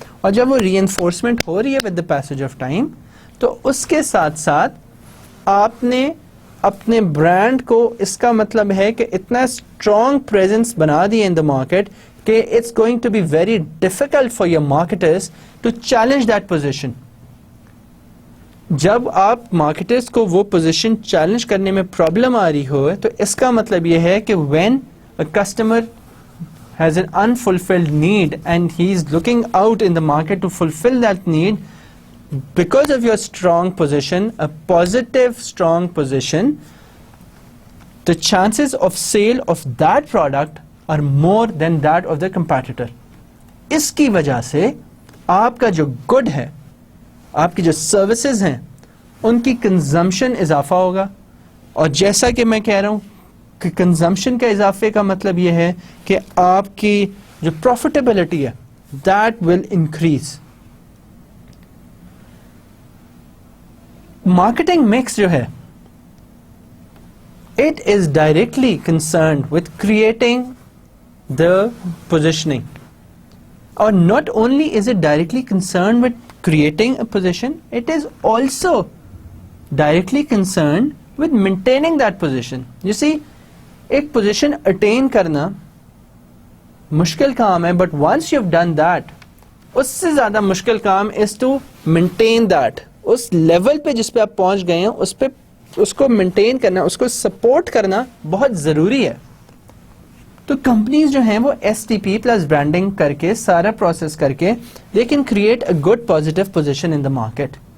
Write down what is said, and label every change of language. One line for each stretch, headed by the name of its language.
Urdu: اور جب وہ ری انفورسمنٹ ہو رہی ہے
English: with the passage of time,
Urdu: تو اس کے ساتھ ساتھ آپ نے اپنے برانڈ کو, اس کا مطلب ہے کہ اتنا اسٹرانگ پریزنس بنا دیا ان دا مارکیٹ کہ
English: It's going to be very difficult for your marketers to challenge that position.
Urdu: جب آپ مارکیٹرز کو وہ پوزیشن چیلنج کرنے میں پرابلم آ رہی ہو تو اس کا مطلب یہ ہے کہ
English: When a customer has an unfulfilled need and he is looking out in the market to fulfill that need, because of your strong position, a positive strong position, the chances of sale of that product are more than that of the competitor.
Urdu: اس کی وجہ سے آپ کا جو good ہے, آپ کی جو سروسز ہیں, ان کی کنزمپشن اضافہ ہوگا. اور جیسا کہ میں کہہ رہا ہوں کہ کنزمپشن کا اضافے کا مطلب یہ ہے کہ آپ کی جو پروفیٹیبلٹی ہے
English: That will increase. Marketing mix جو ہے it is directly concerned with creating the positioning, اور not only is it directly concerned with creating a position, it is also directly concerned with maintaining that position. You see,
Urdu: ایک position attain کرنا مشکل کام ہے,
English: but once you've done that,
Urdu: اس سے زیادہ مشکل کام
English: is to maintain that.
Urdu: اس level پہ جس پہ آپ پہنچ گئے ہیں اس پہ اس کو مینٹین کرنا, اس کو سپورٹ کرنا بہت ضروری ہے. تو کمپنیز جو ہیں وہ S T P plus branding کر کے سارا پروسیس کر کے
English: They can create a good positive position in the market.